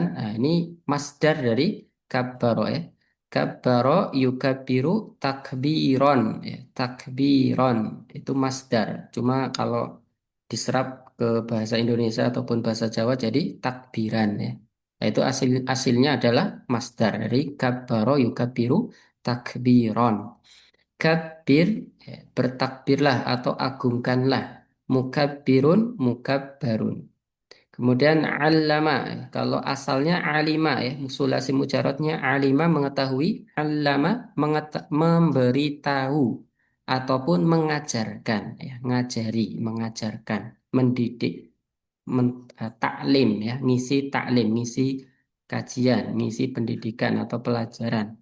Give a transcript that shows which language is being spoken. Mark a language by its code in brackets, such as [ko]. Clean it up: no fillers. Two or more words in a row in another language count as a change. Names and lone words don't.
[id] Nah, ini masdar dari kabbaro, ya. [ar] كبّر يكبّر تكبيرا, [id] ya. Takbiron itu masdar. Cuma kalau diserap ke bahasa Indonesia ataupun bahasa Jawa jadi takbiran, ya. Nah, itu hasilnya adalah masdar dari [ar] كبّر يكبّر تكبيرا. [id] Kabir, ya, bertakbirlah atau agungkanlah. [ar] مكبِّر، مكبَّر. [id] Kemudian allama, kalau asalnya alima, ya, sulasi mujaradnya alima mengetahui, allama memberitahu ataupun mengajarkan, ya, ngajari, mengajarkan, mendidik, taklim, ya, ngisi taklim, ngisi kajian, ngisi pendidikan atau pelajaran.